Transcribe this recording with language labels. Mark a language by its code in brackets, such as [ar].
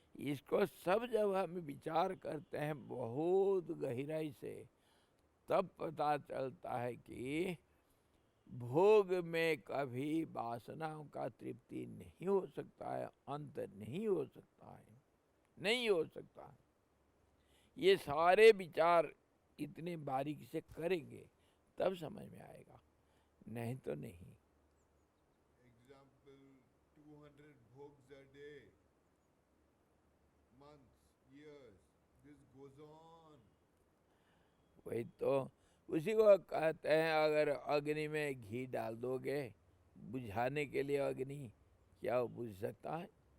[hi] इसको सब जब हम विचार करते हैं बहुत गहराई से, तब पता चलता है कि भोग में कभी वासनाओं का तृप्ति नहीं हो सकता है, अंत नहीं हो सकता है, नहीं हो सकता है। ये सारे विचार इतने बारीकी से करेंगे तब समझ में आएगा, नहीं तो नहीं। [en] Example, 200 bhogs a day, months, years, this goes on. [hi] वही तो उसी को कहते हैं, अगर अग्नि में घी डाल दोगे बुझाने के लिए, अग्नि क्या वो बुझ सकता है?